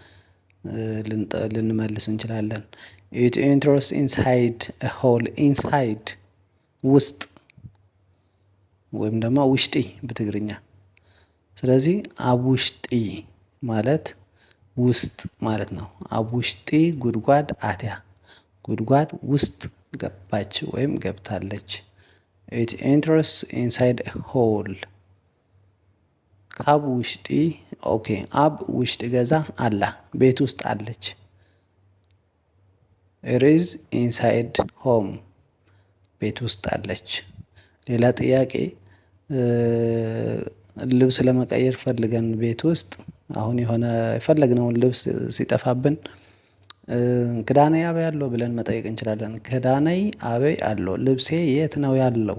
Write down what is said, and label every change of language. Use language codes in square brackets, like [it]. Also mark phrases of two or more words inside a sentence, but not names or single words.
[am] ልንመልስ እንችላለን። [en] it enters inside hole፣ [am] ኢንሳይድ ውስጥ ወይም ደግሞ ውሽጢ በትግርኛ። ስለዚህ [ti] አብ ውሽጢ [am] ማለት ውስጥ ማለት ነው። [ti] አብ ውሽጢ ጉድጓድ አትያ፣ [am] ጉድጓድ ውስጥ ገባች ወይም ገብታለች። [en] it enters inside hole። [ti] ካብ ውሽጢ [am] ኦኬ። [ti] አብ ውሽጢ ገዛ አላ፣ [am] ቤት ውስጥ አለች። [en] it is inside home፣ [am] ቤት ውስጥ አለች። ሌላ ጥያቄ ልብስ ለመቀየር ፈልገን ቤት ውስጥ አሁን የሆነ የፈለግነውን ልብስ ሲጠፋብን [ti] ክዳነይ አበይ አለው [am] ብለን መጠየቅ እንችላለን። [ti] ክዳነይ አበይ አለው፣ [am] ልብሴ የት ነው ያለው?